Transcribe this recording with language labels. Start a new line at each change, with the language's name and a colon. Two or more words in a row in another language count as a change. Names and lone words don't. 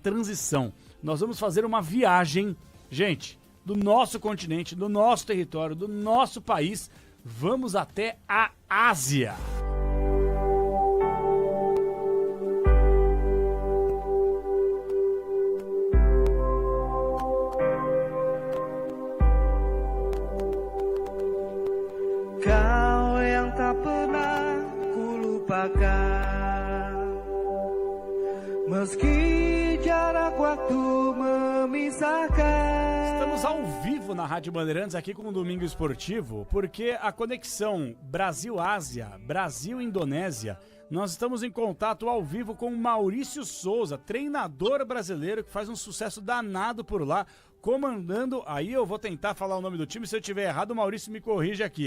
Portuguese: transição. Nós vamos fazer uma viagem, gente, do nosso continente, do nosso território, do nosso país. Vamos até a Ásia.
Indonesian: Kau yang tak pernah ku lupakan, meski jarak waktu memisahkan.
Portuguese: Estamos ao vivo na Rádio Bandeirantes aqui com o Domingo Esportivo, porque a conexão Brasil-Ásia, Brasil-Indonésia, nós estamos em contato ao vivo com o Maurício Souza, treinador brasileiro que faz um sucesso danado por lá, comandando, aí eu vou tentar falar o nome do time, se eu estiver errado o Maurício me corrige aqui, ó.